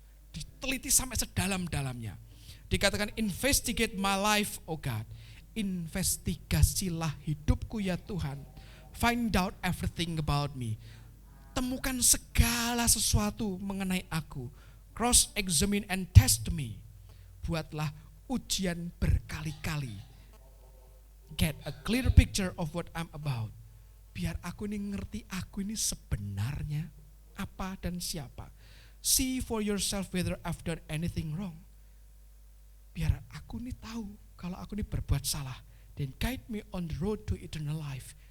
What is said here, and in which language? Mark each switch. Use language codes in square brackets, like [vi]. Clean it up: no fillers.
[id] Diteliti sampai sedalam-dalamnya. Dikatakan [en] investigate my life, oh God. [id] Investigasilah hidupku ya Tuhan. [en] Find out everything about me. [id] Temukan segala sesuatu mengenai aku. [en] Cross examine and test me. [id] Buatlah ujian berkali-kali. [en] Get a clear picture of what I'm about. [id] Biar aku ini ngerti aku ini sebenarnya apa dan siapa. [en] See for yourself whether I've done anything wrong. [id] Biar aku ini tahu kalau aku ini berbuat salah. [en] Then guide me on the road to eternal life.